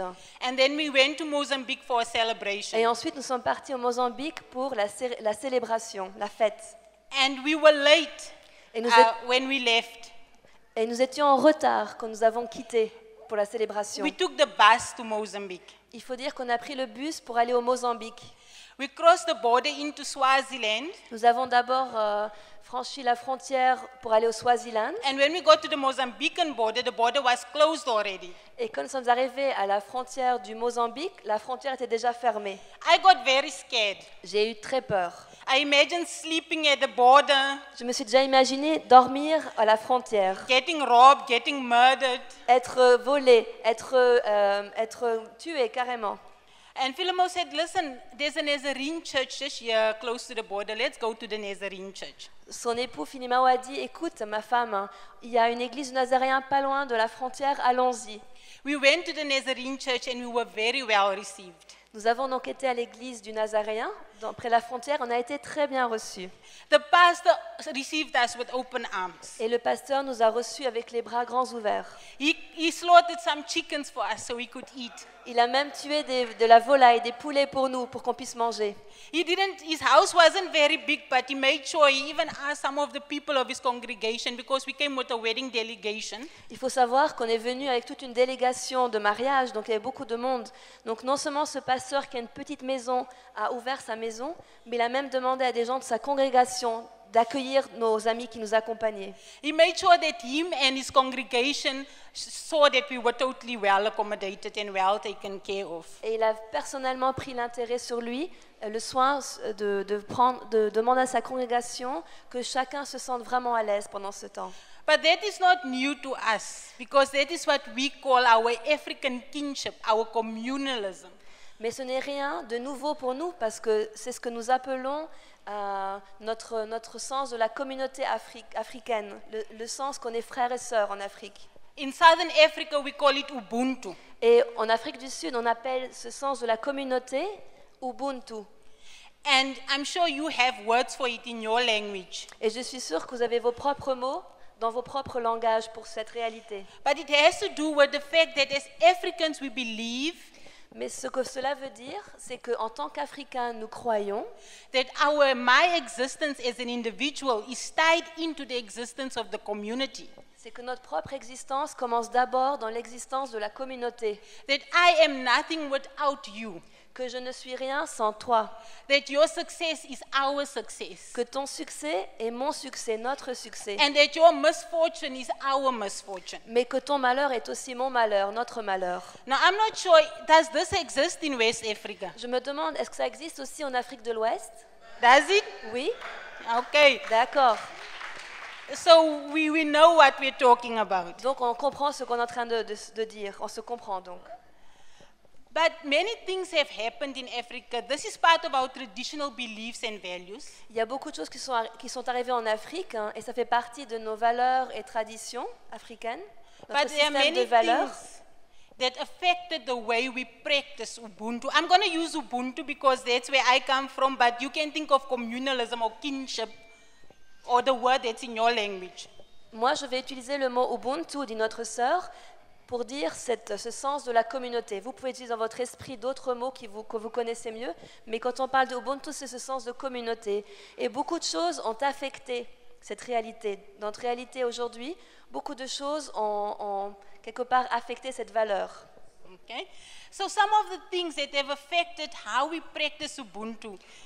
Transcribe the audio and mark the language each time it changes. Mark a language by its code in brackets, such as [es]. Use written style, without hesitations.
[en] and then we went to Mozambique for a celebration. [fr] Et ensuite nous sommes partis au Mozambique pour la célébration, la fête. [en] And we were late [fr] Et nous, [en] when we left. [fr] et nous étions en retard quand nous avons quitté pour la célébration. [en] We took the bus to Mozambique. [fr] Il faut dire qu'on a pris le bus pour aller au Mozambique. [en] We crossed the border into Swaziland, [fr] Nous avons d'abord franchi la frontière pour aller au Swaziland. [en] and when we got to the Mozambican border, the border was closed already. [fr] Et quand nous sommes arrivés à la frontière du Mozambique, la frontière était déjà fermée. [en] I got very scared. [fr] J'ai eu très peur. [en] I imagined sleeping at the border, [fr] Je me suis déjà imaginé dormir à la frontière, [en] getting robbed, getting murdered. [fr] être volé, être tué carrément. [en] And Philemon said, listen, there's a Nazarene church just here close to the border. Let's go to the Nazarene church. [fr] Son époux Filimao a dit, écoute ma femme, il y a une église du Nazaréen pas loin de la frontière, allons-y. [en] We went to the Nazarene church and we were very well received. [fr] Nous avons donc été à l'église du Nazaréen, près de la frontière, on a été très bien reçus. [en] The pastor received us with open arms. [fr] Et le pasteur nous a reçus avec les bras grands ouverts. [en] He slaughtered some chickens for us so we could eat. [fr] Il a même tué de la volaille, des poulets pour nous, pour qu'on puisse manger. [en] His house wasn't very big, but he made sure he even asked some of the people of his congregation, because we came with a wedding delegation. [fr] Il faut savoir qu'on est venu avec toute une délégation de mariage, donc il y avait beaucoup de monde. Donc non seulement ce pasteur qui a une petite maison a ouvert sa maison, mais il a même demandé à des gens de sa congrégation d'accueillir nos amis qui nous accompagnaient. [en] He made sure that him and his congregation saw that we were totally well accommodated and well taken care of. [fr] Et il a personnellement pris l'intérêt sur lui, le soin de demander à sa congrégation que chacun se sente vraiment à l'aise pendant ce temps. [en] But that is not new to us, because that is what we call our African kinship, our communalism. [fr] Mais ce n'est rien de nouveau pour nous, parce que c'est ce que nous appelons notre sens de la communauté africaine, le sens qu'on est frères et sœurs en Afrique. [en] In Southern Africa, we call it Ubuntu. [fr] Et en Afrique du Sud, on appelle ce sens de la communauté Ubuntu. [en] And I'm sure you have words for it in your language. [fr] Et je suis sûre que vous avez vos propres mots dans vos propres langages pour cette réalité. [en] But it has to do with the fact that as Africans, we believe [fr] Mais ce que cela veut dire, c'est qu'en tant qu'Africains, nous croyons [en] that my existence as an individual is tied into the existence of the community. [fr] c'est que notre propre existence commence d'abord dans l'existence de la communauté, [en] That I am nothing without you. [fr] que je ne suis rien sans toi, [en] That your success is our success. [fr] que ton succès est mon succès, notre succès, [en] And that your misfortune is our misfortune. [fr] mais que ton malheur est aussi mon malheur, notre malheur. [en] Now, I'm not sure, does this exist in West Africa? [fr] Je me demande, est-ce que ça existe aussi en Afrique de l'Ouest? [en] Does it? [fr] Oui, [en] Okay. [fr] d'accord. [en] So we know what we're talking about. [fr] Donc on comprend ce qu'on est en train de dire, on se comprend donc. [en] But many things have happened in Africa. This is part of our traditional beliefs and values. [fr] Il y a beaucoup de choses qui sont arrivées en Afrique, hein, et ça fait partie de nos valeurs et traditions africaines, notre [en] But there are [fr] système de [en] many [fr] valeurs. [en] things that affected the way we practice Ubuntu. I'm going to use Ubuntu because that's where I come from, but you can think of communalism or kinship or the word that's in your language. [fr] Moi, je vais utiliser le mot Ubuntu, dit notre sœur, pour dire ce sens de la communauté. Vous pouvez utiliser dans votre esprit d'autres mots que vous connaissez mieux, mais quand on parle de Ubuntu, c'est ce sens de communauté. Et beaucoup de choses ont affecté cette réalité. Dans notre réalité aujourd'hui, beaucoup de choses ont quelque part affecté cette valeur. [en] Okay? So some of the things that have affected how we practice Ubuntu.